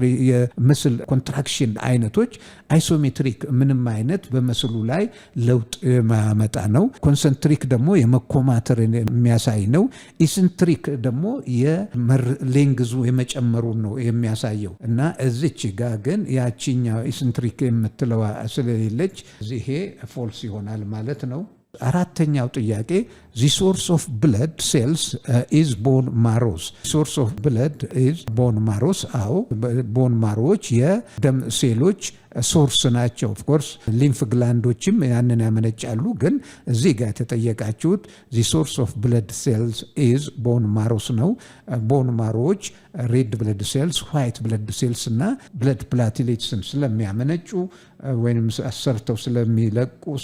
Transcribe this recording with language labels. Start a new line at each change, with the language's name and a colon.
Amharic: የመስል ኮንትራክሽን አይነቶች አይሶሜትሪክ ምንም አይነት በመስሉ ላይ ለውጥ ማመጣ ነው። ኮንሰንትሪክ ደግሞ የመኮማተርን የሚያሳይ ነው። ኢሰንትሪክ ደግሞ የሌንግዙ የመጨመሩን ነው የሚያሳየው እና እዚች ጋር ግን ያቺኛው ኢሰንትሪክ የምትለዋ ስለሌለች ይሄ ፎልስ ይሆናል ማለት ነው። አራተኛው ጥያቄ
English: the source of blood cells is bone marrows. source of blood is bone marrows.
Amharic: አዎ ቦን ማሮዎች የደም ሴሎች ሶርስ ናቸው። ኦፍ ኮርስ ሊምፍ ግላንዶችም ያንን ያመነጫሉ። ግን እዚህ ጋር የተጠየቃችሁት
English: the source of blood cells is bone marrows
Amharic: ነው። ቦን ማሮዎች ሬድ ብለድ ሴልስ፣ ዋይት ብለድ ሴልስ እና ብለድ ፕላቲሌትስን ስለሚያመነጩ ወይም አሰርተው ስለሚለቁ